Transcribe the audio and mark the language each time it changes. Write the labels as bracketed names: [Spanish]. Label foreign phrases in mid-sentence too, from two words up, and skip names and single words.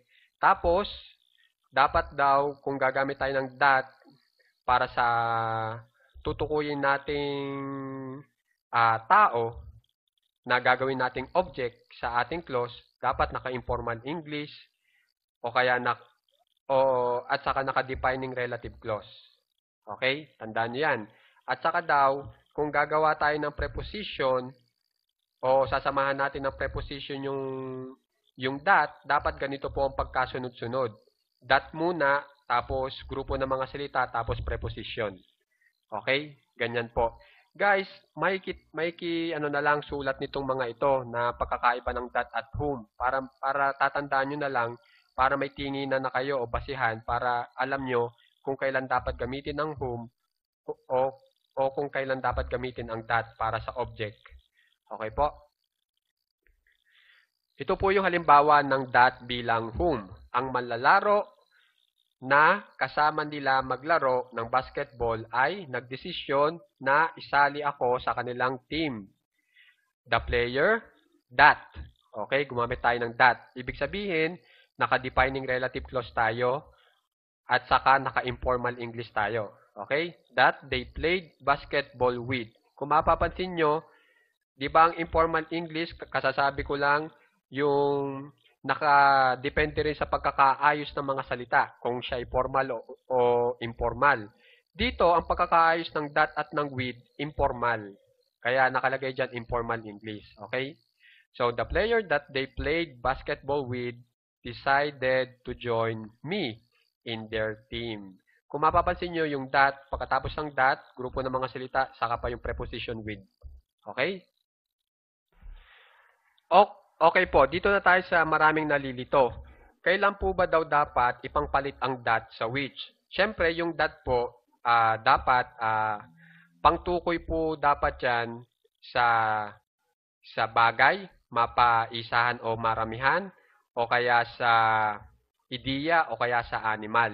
[Filipino] Tapos, dapat daw kung gagamit tayo ng that para sa tutukuyin nating tao na gagawin nating object sa ating clause, dapat naka- [English] informal English [Filipino] o kaya at saka naka- [English] defining relative clause. [Filipino] Okay? Tandaan niyo yan. At saka daw, kung gagawa tayo ng preposition o sasamahan natin ng preposition yung that, dapat ganito po ang pagkasunod-sunod. That muna, tapos grupo ng mga salita, tapos preposition. Okay? Ganyan po. Guys, may na lang sulat nitong mga ito na pagkakaiba ng that at whom para tatandaan nyo na lang para may tinginan na kayo o basihan para alam nyo kung kailan dapat gamitin ang whom o kung kailan dapat gamitin ang that para sa object. Okay po? Ito po yung halimbawa ng that bilang whom. Ang manlalaro na kasama nila maglaro ng basketball ay nagdesisyon na isali ako sa kanilang team. [English] The player, that. [Filipino] Okay, gumamit tayo ng that. Ibig sabihin, naka- [English] defining relative clause [Filipino] tayo at saka naka- [English] informal English [Filipino] tayo. Okay? [English] That they played basketball with. [Filipino] Kung mapapansin nyo, di ba ang [English] informal English, [Filipino] kasasabi ko lang yung nakadepende rin sa pagkakaayos ng mga salita, kung siya ay formal o informal. Dito, ang pagkakaayos ng that at ng with, informal. Kaya nakalagay dyan, [English] informal English. Okay? So, the player that they played basketball with decided to join me in their team. [Filipino] Kung mapapansin nyo, yung that, pagkatapos ng that, grupo ng mga salita, saka pa yung [English] preposition with. [Filipino] Okay? Okay po, dito na tayo sa maraming nalilito. Kailan po ba daw dapat ipangpalit ang that sa which? Siyempre, yung that po, dapat, pangtukoy po dapat yan sa bagay, mapaisahan o maramihan, o kaya sa ideya, o kaya sa animal.